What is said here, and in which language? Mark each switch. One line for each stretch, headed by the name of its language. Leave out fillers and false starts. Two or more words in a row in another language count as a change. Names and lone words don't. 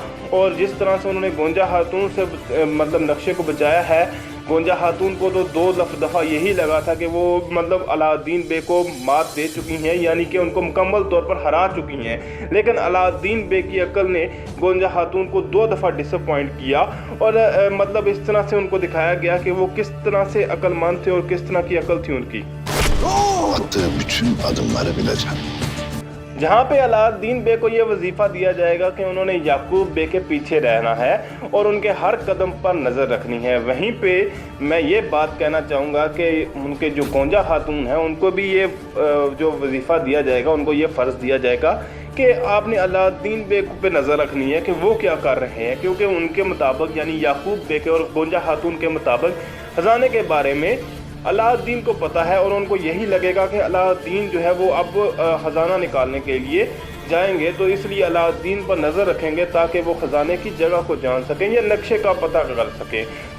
Urdu: اور جس طرح سے انہوں نے گونچا خاتون سے مطلب نقشے کو بچایا ہے، گونچا خاتون کو تو 2 دفعہ یہی لگا تھا کہ وہ مطلب علاؤالدین بے کو مات دے چکی ہیں، یعنی کہ ان کو مکمل طور پر ہرا چکی ہیں. لیکن علاؤالدین بے کی عقل نے گونچا خاتون کو 2 دفعہ ڈس اپوائنٹ کیا، اور مطلب اس طرح سے ان کو دکھایا گیا کہ وہ کس طرح سے عقلمند تھے اور کس طرح کی عقل تھی ان کی.
Turkish: Attığı bütün adımları bileceğim.
Urdu: جہاں پے علاؤالدین بے کو یہ وظیفہ دیا جائے گا کہ انہوں نے یعقوب بے کے پیچھے رہنا ہے اور ان کے ہر قدم پر نظر رکھنی ہے. وہیں پے میں یہ بات کہنا چاہوں گا کہ ان کے جو گونچا خاتون ہیں ان کو بھی یہ جو وظیفہ دیا جائے گا، ان کو یہ فرض دیا جائے گا کہ آپ نے علاؤالدین بے پے نظر رکھنی ہے کہ وہ کیا کر رہے ہیں، کیونکہ ان کے مطابق یعنی یعقوب بے کے اور گونچا خاتون کے مطابق خزانے کے بارے میں علاؤالدین کو پتہ ہے اور ان کو یہی لگے گا کہ علاؤالدین جو ہے وہ اب خزانہ نکالنے کے لیے جائیں گے، تو اس لیے علاؤالدین پر نظر رکھیں گے تاکہ وہ خزانے کی جگہ کو جان سکیں یا نقشے کا پتہ کر سکیں.